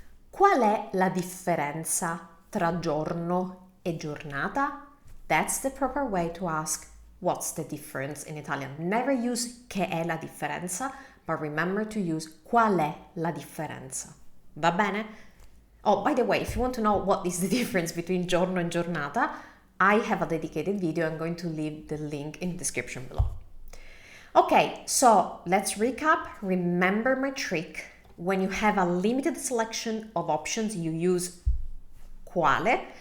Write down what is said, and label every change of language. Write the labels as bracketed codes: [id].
[it] Qual è la differenza tra giorno e giornata? [en] That's the proper way to ask what's the difference in Italian. Never use [it] che è la differenza, [en] but remember to use [it] qual è la differenza. Va bene? [en] Oh, by the way, if you want to know what is the difference between giorno and giornata, I have a dedicated video. I'm going to leave the link in the description below. Okay, so let's recap. Remember my trick. When you have a limited selection of options, you use quale.